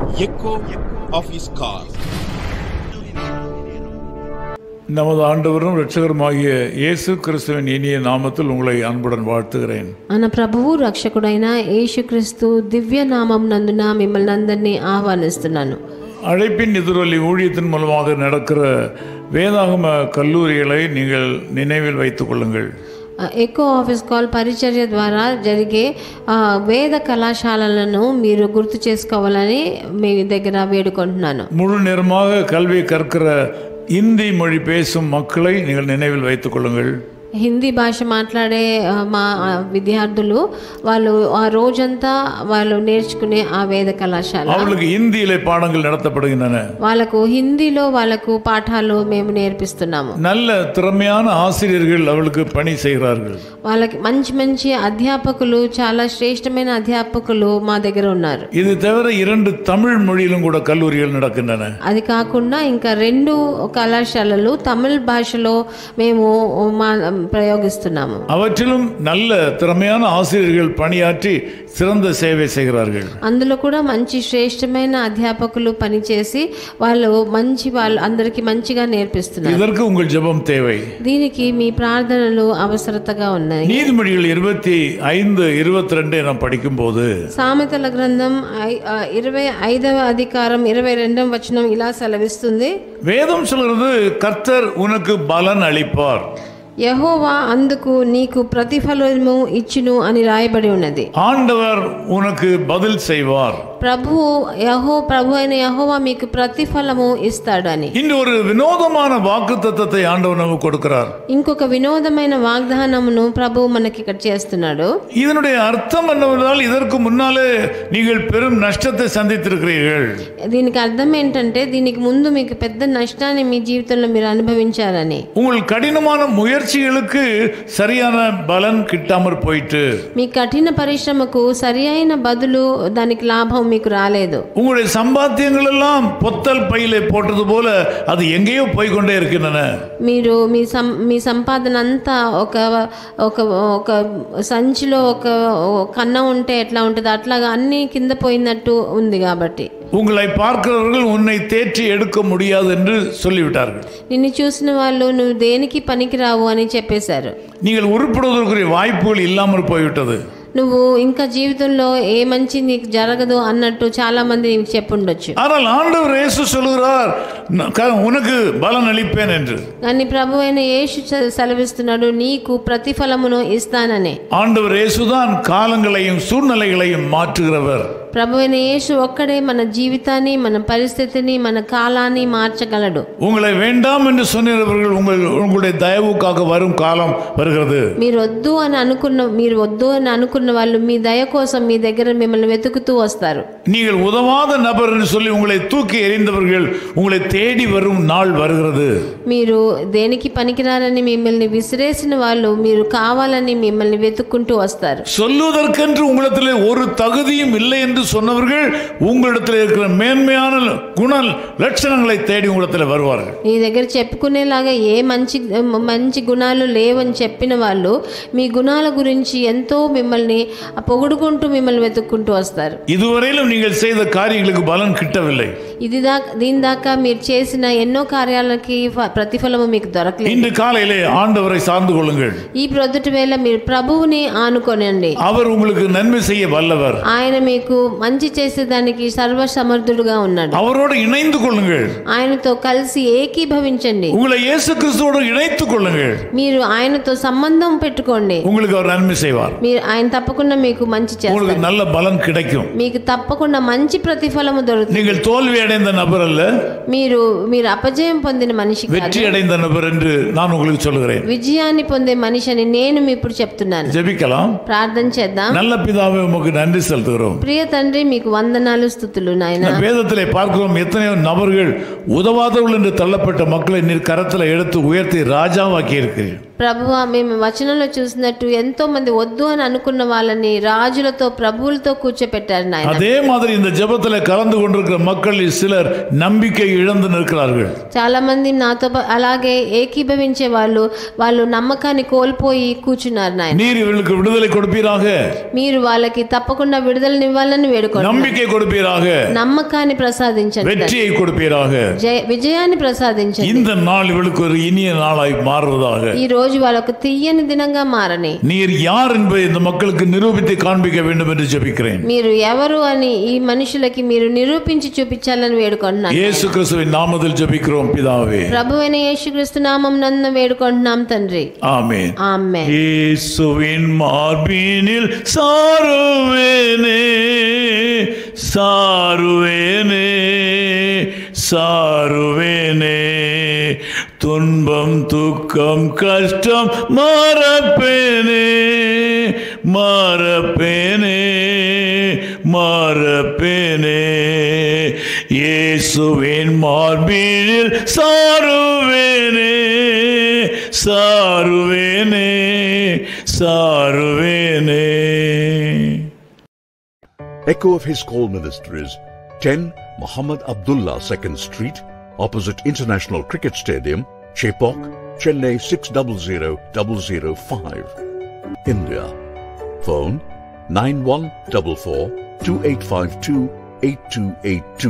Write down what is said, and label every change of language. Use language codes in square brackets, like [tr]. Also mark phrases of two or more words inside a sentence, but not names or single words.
[en] echo of his call. [ta] நமது ஆண்டவரும் இரட்சகருமாகிய இயேசு கிறிஸ்துவின் இனிய நாமத்தில் உங்களை அன்புடன் வாழ்த்துகிறேன். [te] మన ప్రభువు రక్షకుడైన యేసుక్రీస్తు దివ్య నామం నందున మిమ్మల్ని అందరినీ ఆహ్వానిస్తున్నాను. [ta] அழைப்பின் எதிரொலி ஊழியத்தின் மூலமாக நடக்கிற வேதாகம கல்லூரிகளை நீங்கள் நினைவில் வைத்துக் கொள்ளுங்கள். [te] ఎకో ఆఫీస్ కాల్ పరిచర్య ద్వారా జరిగే వేద కళాశాలలను మీరు గుర్తు చేసుకోవాలని మీ దగ్గర వేడుకుంటున్నాను. [ta] முழு நேரமாக கல்வி கற்கிற இந்தி மொழி பேசும் மக்களை நீங்கள் நினைவில் வைத்துக் கொள்ளுங்கள். [te] హిందీ భాష మాట్లాడే మా విద్యార్థులు వాళ్ళు ఆ రోజంతా వాళ్ళు నేర్చుకునే ఆ వేద కళాశాల [ta] அவளுக்கு ஹிந்தியிலே பாடங்கள் நடத்தப்படுகின்றன. [te] వాళ్ళకు హిందీలో వాళ్ళకు పాఠాలు మేము నేర్పిస్తున్నాము. [ta] நல்ல திறமையான ஆசிரியர்கள் அவளுக்கு பணி செய்கிறார்கள். [te] వాళ్ళకి మంచి మంచి అధ్యాపకులు, చాలా శ్రేష్టమైన అధ్యాపకులు మా దగ్గర ఉన్నారు. [ta] இது தவிர 2 தமிழ் மொழியிலும் கூட கல்லூரிகள் நடக்கின்றன. [te] అది కాకుండా ఇంకా 2 కళాశాలలు తమిళ భాషలో మేము ప్రయోగిస్తున్నాము. [ta] அவற்றிலும் நல்ல திறமையான ஆசிரியர்கள் பணியாற்றி சிறந்த சேவை செய்கிறார்கள். [te] అందులో కూడా మంచి శ్రేష్టమైన అధ్యాపకులు పనిచేసి వాళ్ళు అందరికి మంచిగా నేర్పిస్తున్నారు. [ta] இதற்கு உங்கள் ஜெபம் தேவை. [te] దీనికి మీ ప్రార్థనలు అవసరతగా ఉన్నాయి. [ta] நீதிமொழிகள் 25:22 நாம் படிக்கும்போது [te] సామెతల గ్రంథం 25వ అధికారం 22వ వచనం ఇలా సెలవిస్తుంది. [ta] வேதம் சொல்கிறது கர்த்தர் உனக்கு பலன் அளிப்பார், [te] యెహోవా అందుకు నీకు ప్రతిఫలము ఇచ్చును అని రాయబడి ఉన్నది. [ta] ஆண்டவர் உனக்கு பதில் செய்வார், [te] ప్రభు అయిన యెహోవా మీకు ప్రతిఫలము ఇస్తాడని. [ta] இன்று ஒரு வினோதமான வாக்குத்தத்தத்தை ஆண்டவர் நமக்கு கொடுக்கிறார். [te] ఇంకొక వినోదమైన వాగ్దానమును ప్రభు మనకి ఇక్కడ చేస్తున్నాడు. [ta] இதனுடைய அர்த்தம் என்னவென்றால் இதற்கு முன்னாலே நீங்கள் பெரும் நஷ்டத்தை சந்தித்திருக்கிறீர்கள். [te] దీనికి అర్థం ఏంటంటే దీనికి ముందు మీకు పెద్ద నష్టాన్ని మీ జీవితంలో మీరు అనుభవించారని. [ta] உங்கள் கடினமான முயற்சிகளுக்கு சரியான பலன் கிட்டாமற் போயிட்டு, [te] మీ కఠిన పరిశ్రమకు సరి అయిన బదులు దానికి లాభం మీకు రాలేదు. [ta] உங்களுடைய சம்பாத்தியங்கள் எல்லாம் பொத்தல் பையிலே போட்டது போல அது எங்கேயோ போய் கொண்டே இருக்கின்றன. [te] మీరు మీ సంపాదన అంతా ఒక సంచిలో ఒక కన్న ఉంటే ఎట్లా ఉంటుంది అట్లాగా అన్ని కింద పోయినట్టు ఉంది. కాబట్టి [ta] உங்களை பார்க்கிறவர்கள் உன்னை தேற்றி எடுக்க முடியாது என்று சொல்லிவிட்டார்கள். [te] నిన్ను చూసిన వాళ్ళు నువ్వు దేనికి పనికిరావు అని చెప్పేశారు. [ta] நீங்கள் உருப்படுவதற்குரிய வாய்ப்புகள் இல்லாமல் போய்விட்டது. [te] నువ్వు ఇంకా జీవితంలో ఏ మంచి నీకు జరగదు అన్నట్టు చాలా మంది నీకు చెప్పుండొచ్చు. [ta] ஆனால் ஆண்டவர் இயேசு சொல்கிறார் உனக்கு பலன் அளிப்பேன் என்று. [te] కానీ ప్రభు అయిన యేసు సెలవిస్తున్నాడు నీకు ప్రతిఫలమును ఇస్తానని. [ta] ஆண்டவர் இயேசுதான் காலங்களையும் சூழ்நிலைகளையும் மாற்றுகிறவர். [te] ప్రభు అయిన యేసు ఒక్కడే మన జీవితాన్ని, మన పరిస్థితిని, మన కాలాన్ని మార్చగలడు. [ta] உங்களை வேண்டாம் என்று சொன்னவர்கள் உங்களுடைய தயவுக்காக வரும் காலம் வருகிறது. [te] మీరు వద్దు అని అనుకున్న వాళ్ళు మీ దయ కోసం మీ దగ్గర మిమ్మల్ని వెతుకుతూ వస్తారు. [ta] நீங்கள் உதவாத நபர் என்று சொல்லி உங்களை தூக்கி எறிந்தவர்கள் உங்களை தேடி வரும் நாள் வருகிறது. [te] మీరు దేనికి పనికిరారని మిమ్మల్ని విసిరేసిన వాళ్ళు మీరు కావాలని మిమ్మల్ని వెతుక్కుంటూ వస్తారు. [ta] சொல்லுவதற்கென்று உங்களிடத்தில் ஒரு தகுதியும் இல்லை என்று சொன்னவர்கள் உங்களிடத்தில் இருக்கிற மேன்மையான குண லட்சணங்களை தேடி உங்களிடத்தில் வருவார்கள். [te] నీ దగ్గర చెప్పుకునేలాగా ఏ మంచి గుణాలు లేవని చెప్పిన వాళ్ళు మీ గుణాల గురించి ఎంతో మిమ్మల్ని పొగుడుకుంటూ మిమ్మల్ని వెతుక్కుంటూ వస్తారు. [ta] இதுவரையிலும் நீங்கள் செய்த காரியங்களுக்கு பலன் கிட்டவில்லை. [te] దీని దాకా మీరు చేసిన ఎన్నో కార్యాలకి ప్రతిఫలము మీకు దొరకలేదు. [ta] இன்று காலையிலே ஆண்டவரை சார்ந்து கொள்ளுங்கள். [te] ఈ ప్రొద్దుటి వేళ మీరు ప్రభువుని ఆనుకోనండి. [ta] அவர் உங்களுக்கு நன்மை செய்ய வல்லவர். [te] ఆయన మీకు మంచి చేసేదానికి సర్వ సమర్థుడుగా ఉన్నాడు. [ta] அவரோடு இணைந்து கொள்ளுங்கள். [te] ఆయనతో కలిసి ఏకీభవించండి. [ta] உங்களை இயேசு கிறிஸ்துவோடு இணைத்துக் கொள்ளுங்கள். [te] మీరు ఆయనతో సంబంధం పెట్టుకోండి. [ta] உங்களுக்கு அவர் நன்மை செய்வார். [te] మీరు ఆయన తప్పకుండా మీకు మంచి చేస్తారు. [ta] உங்களுக்கு நல்ல பலன் கிடைக்கும். [te] మీకు తప్పకుండా మంచి ప్రతిఫలము దొరుకుతుంది. [ta] நீங்கள் தோல்வி அடைந்த நபர் அல்ல, [te] మీరు అపజయం పొందిన మనిషి కాదు, [ta] வெற்றி அடைந்த நபர் என்று நான் உங்களுக்கு சொல்கிறேன். [te] విజయాన్ని పొందే మనిషి అని నేను ఇప్పుడు చెప్తున్నాను. [ta] ஜெபிக்கலாம். [te] ప్రార్థన చేద్దాం. [ta] நல்ல பிதாவே உமக்கு நன்றி செலுத்துகிறோம். [te] ప్రియ తండ్రి మీకు వందనాలు స్తుతులు నాయనా. [ta] வேதத்திலே பார்க்கிறோம் எத்தனையோ நபர்கள் உதவாதவர்கள் என்று தள்ளப்பட்ட மக்களை நீர் கரத்தில் எடுத்து உயர்த்தி ராஜாவாக்கி இருக்கிறீர்கள். [te] ప్రభువా మేము వచనంలో చూసినట్టు ఎంతో మంది వద్దు అని అనుకున్న వాళ్ళని రాజులతో ప్రభువులతో కూర్చోపెట్టారు నాయన. [ta] அதே மாதிரி இந்த ஜெபத்துல கலந்து கொண்டிருக்கிற மக்களில் சிலர் நம்பிக்கை இழந்து நிற்கிறார்கள். [te] చాలా మంది నాతో అలాగే ఏకీభవించే వాళ్ళు నమ్మకాన్ని కోల్పోయి కూర్చున్నారు నాయన. [ta] நீர் இவர்களுக்கு விடுதலை கொடுப்பீராக. [te] మీరు వాళ్ళకి తప్పకుండా విడుదలనివ్వాలని వేడుకుంటున్నాను. [ta] நம்பிக்கை கொடுப்பீராக. [te] నమ్మకాన్ని ప్రసాదించండి. [ta] வெற்றியை கொடுப்பீராக. [te] విజయాన్ని ప్రసాదించండి. [ta] இந்த நாள் இவளுக்கு ஒரு இனிய நாளாய் மாறுவதாக. [te] ఈ రోజు వాళ్ళకు తీయని దినంగా మారని. [ta] நீர் யார் என்பதை இந்த மக்களுக்கு நிரூபித்து காண்பிக்க வேண்டும் என்று ஜெபிக்கிறேன். [te] మీరు ఎవరు అని ఈ మనుషులకి మీరు నిరూపించి చూపించాలని వేడుకుంటున్నాను. [ta] இயேசு கிறிஸ்துவின் நாமத்தில் ஜெபிக்கிறோம் பிதாவே. [te] ప్రభువైన యేసుక్రీస్తు నామమునందు వేడుకుంటున్నాం తండ్రి. [ta] ஆமென். ஆமென். இயேசுவின் மார்பினில் சாருவேனே சாருவேனே சாருவேனே துன்பம் துக்கம் கஷ்டம் மறப்பேனே மறப்பேனே மறப்பேனே இயேசுவின் மார்பினில் சாருவேனே சாருவேனே சாருவேனே. [en] Echo of His Call Ministries, 10 Muhammad Abdullah 2nd Street, opposite International Cricket Stadium, Chepauk, Chennai 600005, India. Phone 9144-2852-8282.